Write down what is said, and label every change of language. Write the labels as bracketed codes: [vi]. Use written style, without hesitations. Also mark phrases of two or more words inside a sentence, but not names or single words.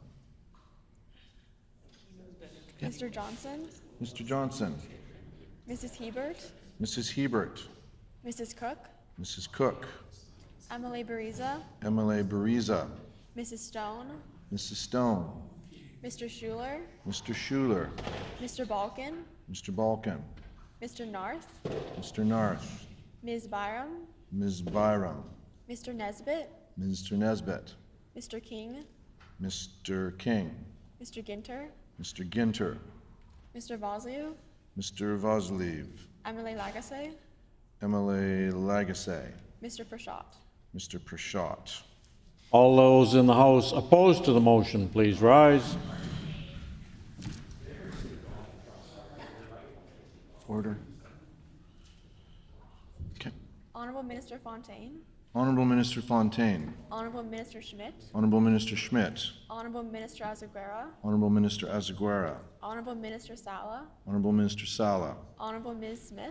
[en] Mr. Johnson, Mr. Johnson. Mrs. Hebert, Mrs. Hebert. Mrs. Cook, Mrs. Cook. Emily Bariza, Emily Bariza. Mrs. Stone, Mrs. Stone. Mr. Schuler, Mr. Schuler. Mr. Balkin, Mr. Balkin. Mr. Narth, Mr. Narth. Ms. Byram, Ms. Byram. Mr. Nesbitt, Mr. Nesbitt. Mr. King, Mr. King. Mr. Ginter, Mr. Ginter. Mr. Vosliu, Mr. Voslev. Emily Lagasse, Emily Lagasse. Mr. Prashad. Mr. Prashad. All those in the House opposed to the motion, please rise. Order. Okay. Honorable Minister Fontaine, Honorable Minister Fontaine. Honorable Minister Schmidt, Honorable Minister Schmidt. Honorable Minister Azaguera, Honorable Minister Azaguera. Honorable Minister Sala, Honorable Minister Sala. Honorable Ms. Smith,